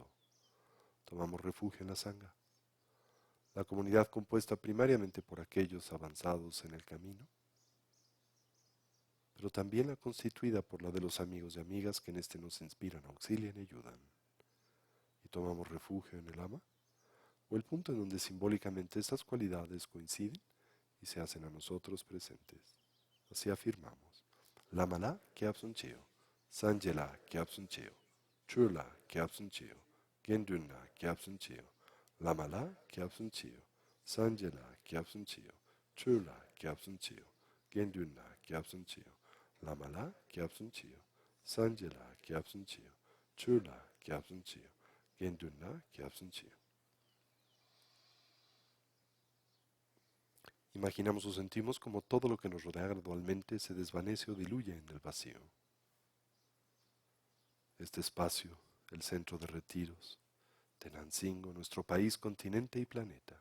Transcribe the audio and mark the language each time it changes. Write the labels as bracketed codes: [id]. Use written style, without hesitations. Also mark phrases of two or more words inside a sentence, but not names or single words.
[es] Tomamos refugio en la Sangha, la comunidad compuesta primariamente por aquellos avanzados en el camino, pero también la constituida por la de los amigos y amigas que en este nos inspiran, auxilian y ayudan. Y tomamos refugio en el ama, o el punto en donde simbólicamente estas cualidades coinciden y se hacen a nosotros presentes. Así afirmamos: [bo] བླ་མ་ལ་སྐྱབས་སུ་མཆིའོ། སངས་རྒྱས་ལ་སྐྱབས་སུ་མཆིའོ། ཆོས་ལ་སྐྱབས་སུ་མཆིའོ། དགེ་འདུན་ལ་སྐྱབས་སུ་མཆིའོ། བླ་མ་ལ་སྐྱབས་སུ་མཆིའོ། སངས་རྒྱས་ལ་སྐྱབས་སུ་མཆིའོ། ཆོས་ལ་སྐྱབས་སུ་མཆིའོ། དགེ་འདུན་ལ་སྐྱབས་སུ་མཆིའོ། བླ་མ་ལ་སྐྱབས་སུ་མཆིའོ། སངས་རྒྱས་ལ་སྐྱབས་སུ་མཆིའོ། ཆོས་ལ་སྐྱབས་སུ་མཆིའོ། དགེ་འདུན་ལ་སྐྱབས་སུ་མཆིའོ. [es] Imaginamos o sentimos como todo lo que nos rodea gradualmente se desvanece o diluye en el vacío. Este espacio, el centro de retiros, Tenancingo, nuestro país, continente y planeta.